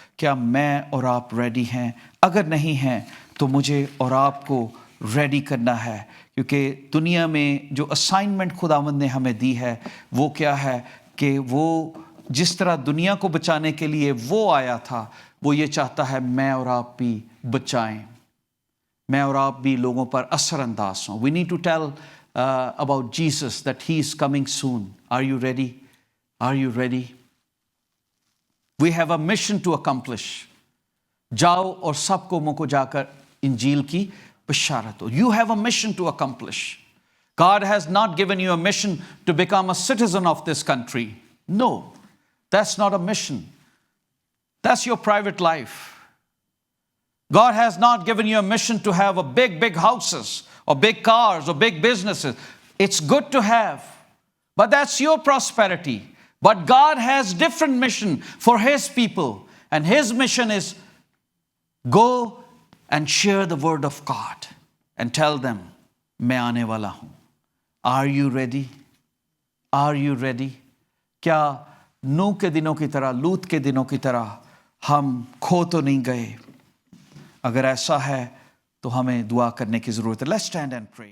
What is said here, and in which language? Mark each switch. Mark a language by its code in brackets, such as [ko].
[ur] کیا میں اور آپ ریڈی ہیں؟ اگر نہیں ہیں تو مجھے اور آپ کو ریڈی کرنا ہے, کیونکہ دنیا میں جو اسائنمنٹ خداوند نے ہمیں دی ہے وہ کیا ہے کہ وہ جس طرح دنیا کو بچانے کے لیے وہ آیا تھا, وہ یہ چاہتا ہے میں اور آپ بھی بچائیں, میں اور آپ بھی لوگوں پر اثر انداز ہوں. [en] We need to tell about Jesus that he is coming soon. Are you ready? Are you ready? We have a mission to accomplish. [ur] جاؤ اور سب قوموں کو جا کر انجیل کی بشارت ہو. [en] You have a mission to accomplish. God has not given you a mission to become a citizen of this country. No, that's not a mission. That's your private life. God has not given you a mission to have a big houses or big cars or big businesses. It's good to have, but that's your prosperity. But God has different mission for His people, and His mission is go and share the word of God and tell them [ur] میں آنے والا ہوں. [en] Are you ready? Are you ready? [ur] کیا نوح کے دنوں کی طرح, لوط کے دنوں کی طرح ہم کھو تو نہیں گئے؟ اگر ایسا ہے تو ہمیں دعا کرنے کی ضرورت ہے. [en] Let's stand and pray.